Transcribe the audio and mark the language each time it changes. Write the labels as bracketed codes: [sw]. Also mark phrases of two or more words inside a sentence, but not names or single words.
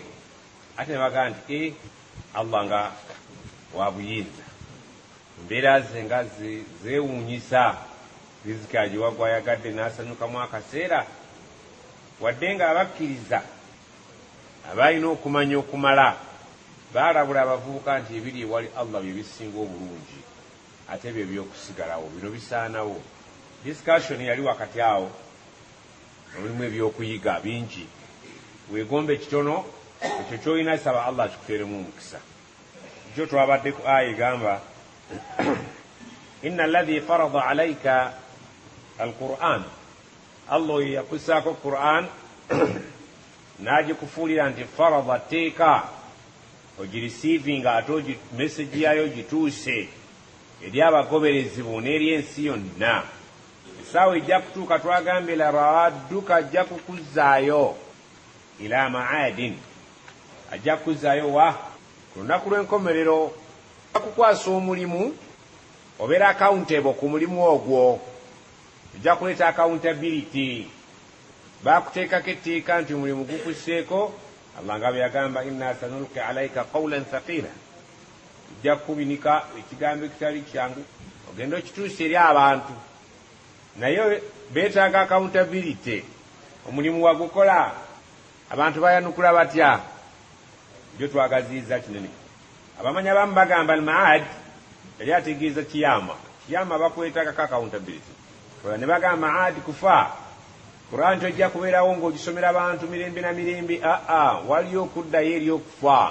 [lg] ate ne bagaa nti Allah nga wabuyinza embeera ze nga zeewuunyisa riziki agiwagwa ayagadde n'asanyukamu akaseera wadde nga abakkiriza abalina okumanya okumala baalabula abavubuka nti ebiri ewali Allah bye bisinga obulungi ate bye by'okusigalawo bino bisaanawo. Discussion yali wakati awo mulimu ebyokuyiga bingi weegombe kitono ekyo kyolina saba Allah akikuteeremu omukisa. Kyo twabadde ku aya egamba [ar] إن الذي فرض عليك القرآن [lg] Allah yakusaako Quran n'agikufuulira nti farada teeka ogirisiivinga ate message yayo gituuse eri abagoberezi bo n'eri ensi yonna. Essaawa ejja kutuuka twagambye [ar] لرادك [lg] ajja kukuzzaayo [ar] إلى معاد [lg] ajja kukuzzaayo wa ku lunaku lw'enkomerero akukwasa omulimu obeera accountable ku mulimu ogwo ojja kuleeta accountability baakuteekako etteeka nti omulimu gukuseeko Allah nga bwe yagamba [ar] إنا سنلقي عليك قولا ثقيلا [lg] ojja kubinika ekigambo ekitali kyangu ogenda okituusa eri abantu naye beetaaga accountability. Omulimu wagukola abantu bayanukula batya byo twagaziiza kinene. Abamanya abamu bagamba al-maad yali ategeeza kiyama bakwetagako accountability ne bagamba maad kufa Quran tojja kubeerawo ng'ogisomera abantu mirembe na mirembe waliyo okuddayo eri okufa.